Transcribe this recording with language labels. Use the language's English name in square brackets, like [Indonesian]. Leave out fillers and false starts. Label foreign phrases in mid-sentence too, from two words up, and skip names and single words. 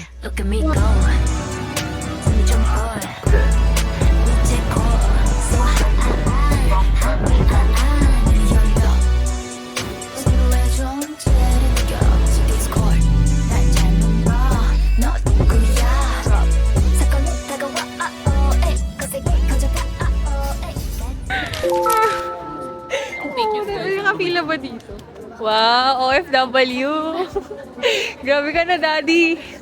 [English] Look at me go. Only jump hard. We take hold. So high. [Korean] 열려. 서로의 존재를 느껴. [English] So discord. [Korean] 날 잘못 봐. 너 누구야? 사건이 다가와. 에이. 거세게 커져가. [Filipino] May nakapila ba dito? Wow, OFW. Grabe ka na, Daddy.